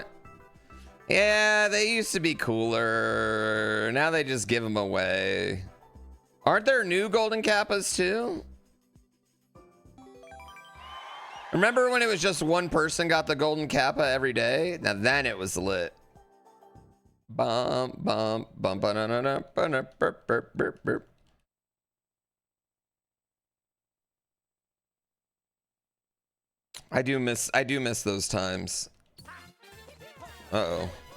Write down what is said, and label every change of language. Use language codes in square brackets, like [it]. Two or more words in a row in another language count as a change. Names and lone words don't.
[en] Yeah, they used to be cooler. Now they just give them away. Aren't there new golden kappas too? Remember when it was just one person got the golden kappa every day? Now then it was lit. Bum bum bum ba na na na ba na burp burp burp burp. I do miss those times. Uh-oh.